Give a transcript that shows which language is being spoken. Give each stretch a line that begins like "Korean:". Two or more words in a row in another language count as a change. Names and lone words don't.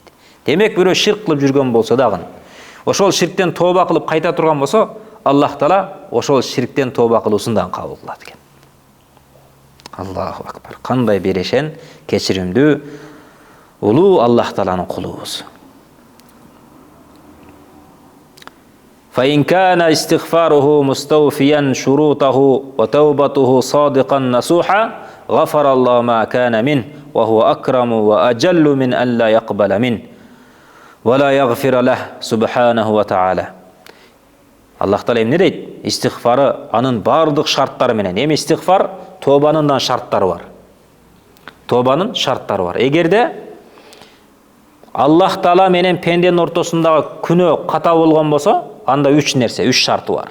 Kyrgyz: Демек бирөө ширк кылып жүргөн болсо дагы, ошол ширктен тооба кылып кайта турган болсо, Аллах Таала ошол ширктен тооба кылуусун дагы кабыл кылат экен.
Arabic: الله أكبر.
Kyrgyz: Кандай берешен, кечиримдүү, улуу Аллах Тааланын кулубуз.
Arabic: فإن كان استغفاره مستوفيا شروطه وتوبته صادقا نصوحا غفر الله ما كان منه وهو أكرم وأجل من أن لا يقبل منه ولا يغفر له سبحانه وتعالى.
Kyrgyz: Аллах Таала эмне дейт? Истигфары анын бардык шарттары менен. Эми истигфар тобанын да шарттары бар. Тобанын шарттары бар. Эгерде Аллах Таала менен пенденин ортосундагы күнөө ката болгон болсо, анда 3 нерсе, 3 шарты бар.